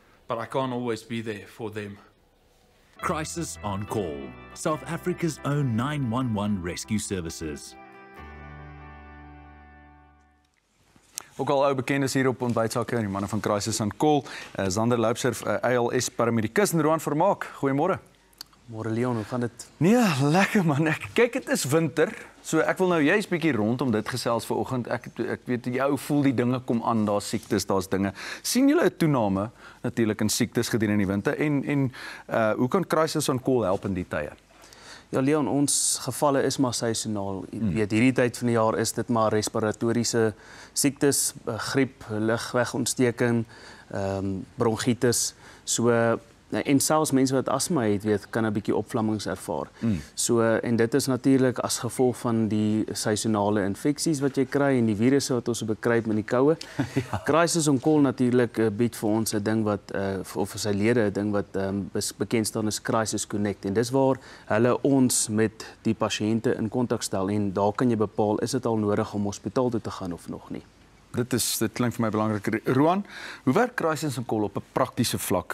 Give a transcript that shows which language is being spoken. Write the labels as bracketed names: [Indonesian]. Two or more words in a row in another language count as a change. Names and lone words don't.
[English] But I can't always be there for them. Crisis on Call, South Africa's own 911 rescue services. [Afrikaans] Ook al ou bekendes hier op ontbytsake en die manne van Crisis on Call, Zander Loubser, ALS paramedikus en Roan Vermaak. Goeiemôre. Môre Leon, hoe gaan dit? Nee, lekker man. Kyk, dit is winter. So ek wil nou juist bietjie rondom dit gesels vanoggend. Ek weet jou voel die dinge kom aan, daar's siektes, daar's dinge. sien julle 'n toename natuurlik in siektes gedurende die winter en hoe kan Crisis on Call help in die tye? Ja Leon, ons gevalle is maar seisoonaal. Weet hierdie tyd van die jaar is dit maar respiratoriese siektes, griep, lugwegontsteking, bronchitis. So en selfs mense wat asma het, weet, kan 'n bietjie opvlammings ervaar. So en dit is natuurlik as gevolg van die seisonale infeksies wat jy kry en die virusse wat ons bekruip in die koue. Crisis on Call natuurlik bied vir ons 'n ding wat of vir sy lede 'n ding wat bekend staan as Crisis Connect en dis waar hulle ons met die pasiënte in kontak stel en daar kan jy bepaal is dit al nodig om hospitaal toe te gaan of nog nie. Dit klink vir my belangrik. Roan, hoe werk Crisis on Call op 'n praktiese vlak?